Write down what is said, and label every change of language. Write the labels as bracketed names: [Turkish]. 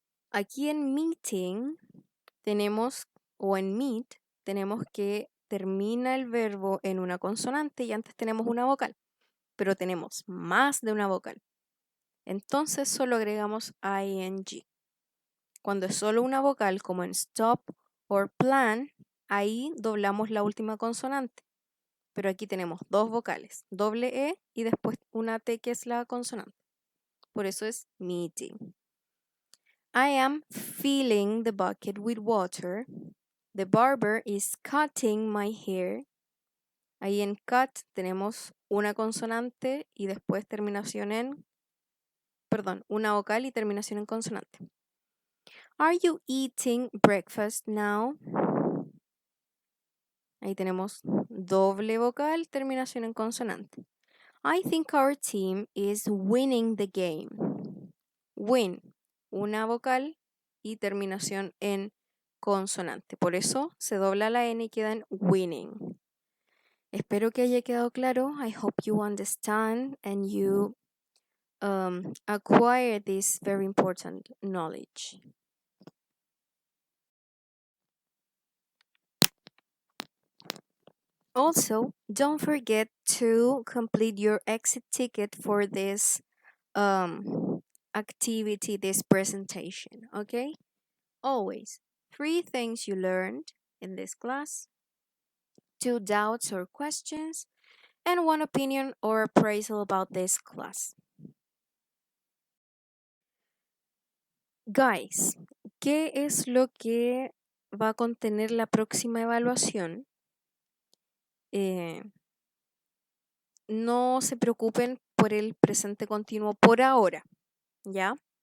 [Spanish] Aquí en meeting tenemos, o en meet, tenemos que termina el verbo en una consonante y antes tenemos una vocal, pero tenemos más de una vocal. Entonces solo agregamos ing. Cuando es solo una vocal, como en stop or plan, ahí doblamos la última consonante. Pero aquí tenemos dos vocales, doble E y después una T que es la consonante. Por eso es meeting. [English] I am filling the bucket with water. The barber is cutting my hair. [Spanish] Ahí en cut tenemos una consonante y después terminación en, una vocal y terminación en consonante. [English] Are you eating breakfast now? [Spanish] Ahí tenemos doble vocal, terminación en consonante. [English] I think our team is winning the game. [Spanish] Win, una vocal y terminación en consonante. Por eso se dobla la N y queda en winning. Espero que haya quedado claro. [English] I hope you understand and you acquire this very important knowledge. Also, don't forget to complete your exit ticket for this activity, this presentation, okay? Always 3 things you learned in this class, 2 doubts or questions, and 1 opinion or appraisal about this class. [Spanish] Guys, ¿qué es lo que va a contener la próxima evaluación? No se preocupen por el presente continuo por ahora, ¿ya?